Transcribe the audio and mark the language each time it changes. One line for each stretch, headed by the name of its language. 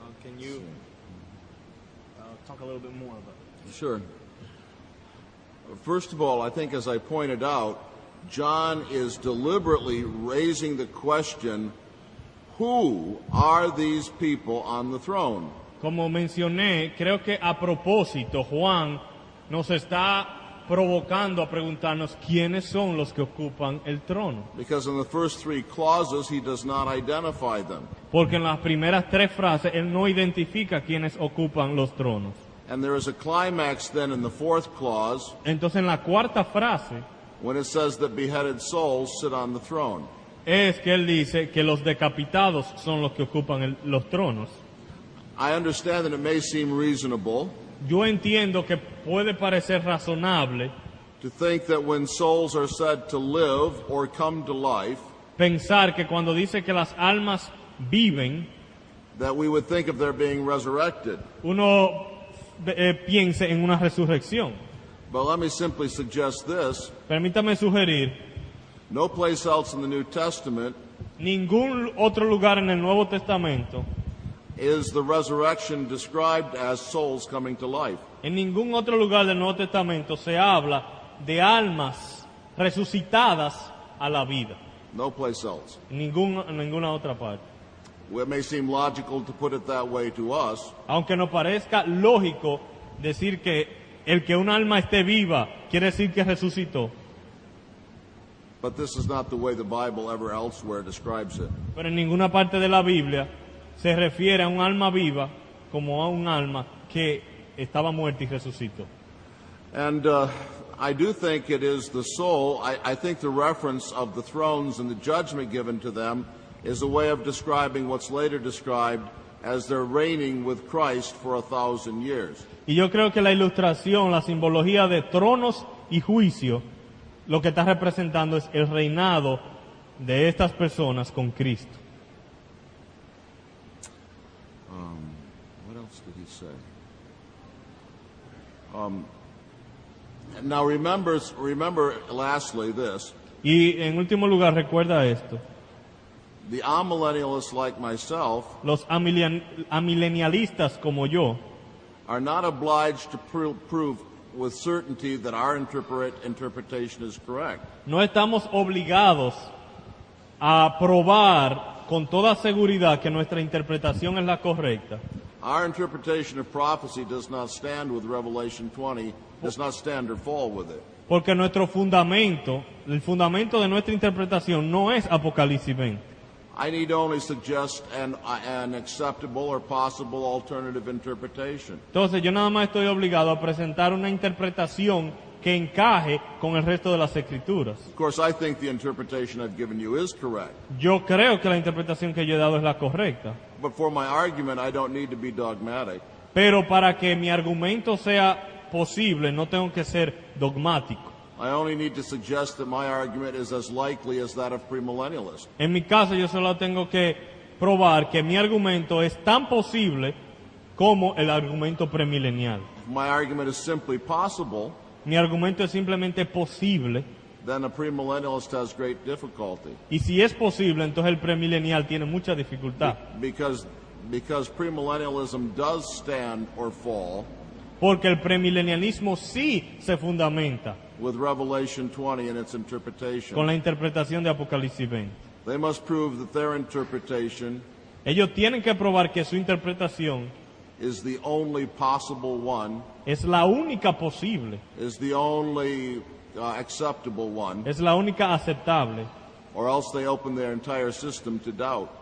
English: Can you talk a little bit more about it? Sure. First of all, I think as I pointed out, John is deliberately raising the question, who are these people on the throne?
Spanish: Como mencioné, creo que a propósito Juan nos está provocando a preguntarnos quiénes son los que ocupan el trono.
English: Because in the first 3 clauses he does not identify them.
Spanish: Porque en las primeras 3 frases él no identifica quiénes ocupan los tronos.
English: And there is a climax then in the 4th clause.
Spanish: Entonces en la 4ª frase,
English: when it says that beheaded souls sit on the throne.
Spanish: Es que él dice que los decapitados son los que ocupan los tronos.
English: I understand that it may seem reasonable.
Spanish: Yo entiendo que puede parecer razonable
English: to think that when souls are said to live or come to life,
Spanish: pensar que cuando dice que las almas viven,
English: that we would think of their being resurrected.
Spanish: Uno piense en una resurrección.
English: But let me simply suggest this.
Spanish: Permítame sugerir,
English: no place else in the New Testament,
Spanish: ningún otro lugar en el Nuevo Testamento,
English: is the resurrection described as souls coming to life.
Spanish: En ningún otro lugar del Nuevo Testamento se habla de almas resucitadas a la vida.
English: No place else.
Spanish: En ninguna otra parte.
English: It may seem logical to put it that way to us.
Spanish: Aunque nos parezca lógico decir que el que un alma esté viva quiere decir que resucitó.
English: But this is not the way the Bible ever elsewhere describes it.
Spanish: Pero en ninguna parte de la Biblia se refiere a un alma viva como a un alma que estaba muerta y resucitó.
English: And I do think it is the soul. I think the reference of the thrones and the judgment given to them is a way of describing what's later described as their reigning with Christ for 1,000 years.
Spanish: Y yo creo que la ilustración, la simbología de tronos y juicio, lo que está representando es el reinado de estas personas con Cristo.
English: What else did he say? Now remember lastly this.
Spanish: Y en último lugar, recuerda esto.
English: The amillennialists like myself,
Spanish: los amilenialistas como yo,
English: are not obliged to prove with certainty that our interpretation is correct.
Spanish: No estamos obligados a probar con toda seguridad que nuestra interpretación es la correcta.
English: Our interpretation of prophecy does not stand with Revelation 20, does not stand or fall with it.
Spanish: Porque nuestro fundamento, el fundamento de nuestra interpretación no es Apocalipsis 20.
English: I need only suggest an acceptable or possible alternative interpretation.
Spanish: Entonces yo nada más estoy obligado a presentar una interpretación que encaje con el resto de las escrituras.
English: Of course, I think the interpretation I've given you is correct.
Spanish: Yo creo que la interpretación que yo he dado es la correcta.
English: But for my argument, I don't need to be dogmatic.
Spanish: Pero para que mi argumento sea posible, no tengo que ser dogmático.
English: I only need to suggest that my argument is as likely as that of premillennialists.
Spanish: En mi caso, yo solo tengo que probar que mi argumento es tan posible como el argumento premilenial.
English: If my argument is simply possible,
Spanish: mi argumento es simplemente posible,
English: then a premillennialist has great difficulty.
Spanish: Y si es posible, entonces el premilenial tiene mucha dificultad.
English: Because premillennialism does stand or fall.
Spanish: Porque el premilenialismo sí se fundamenta
English: with Revelation 20 and its interpretation.
Spanish: Con la interpretación de Apocalipsis 20.
English: They must prove that their interpretation
Spanish: ellos tienen que probar que su interpretación
English: is the only possible one,
Spanish: es la única posible,
English: is the only acceptable one,
Spanish: es la única aceptable,
English: or else they open their entire system to doubt.